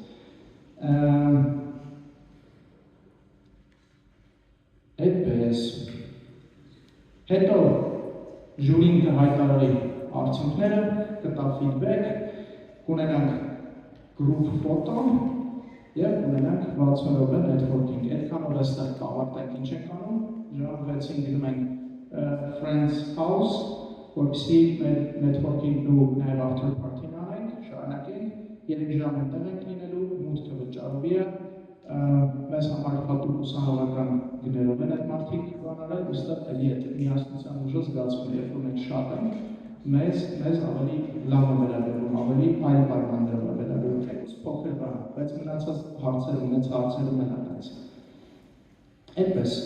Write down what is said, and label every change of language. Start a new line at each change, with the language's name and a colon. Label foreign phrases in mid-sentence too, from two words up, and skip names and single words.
Armenian: Այդպես։ Հետո ժյուրին կհայտարարի արդյունքները, կտա ֆիդբեք, կունենանք
English: group photo
Armenian: եւ ունենանք 60 րոպե նետվորքինգ։ Այդքանով այստեղ կավարտենք ինչ ենք անում, ժամ 6-ին գնում ենք Friends House, որպեսզի մեր նետվորքինգն ու նաեւ
English: after party-
Armenian: ն անենք, շարունակենք, 3 ժամ այնտեղ ենք լինելու, մուտքը վճարովի է, մեզ համար հատուկ ուսանողական գներով են այդ մարդիկ բանալել, ուստեղ էլի այդ միասնության ուժը զգացվում է, երբ որ մենք շատ ենք, մեզ ավելի լավ է վերաբերվում, ավելի այլ պայմաններով է վերաբերվում, թեկուզ փոքր բան, բայց մնացած հարցերում են այդպես։ Այդպես,